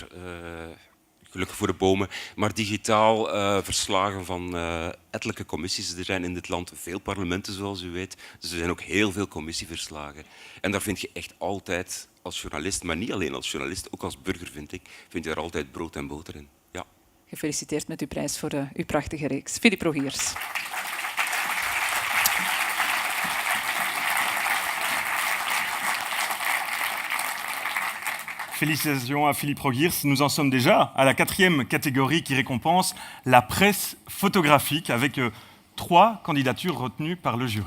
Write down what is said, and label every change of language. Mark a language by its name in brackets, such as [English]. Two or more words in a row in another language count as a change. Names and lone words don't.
[Dutch] Gelukkig voor de bomen, maar digitaal verslagen van ettelijke commissies. Er zijn in dit land veel parlementen, zoals u weet. Dus er zijn ook heel veel commissieverslagen. En daar vind je echt altijd als journalist, maar niet alleen als journalist, ook als burger vind je daar altijd brood en boter in. Ja. Gefeliciteerd met uw prijs voor uw prachtige reeks. Philippe Rogiers. [French] Félicitations à Philippe Rogiers. Nous en sommes déjà à la 4e catégorie qui récompense la presse photographique avec 3 candidatures retenues par le jury.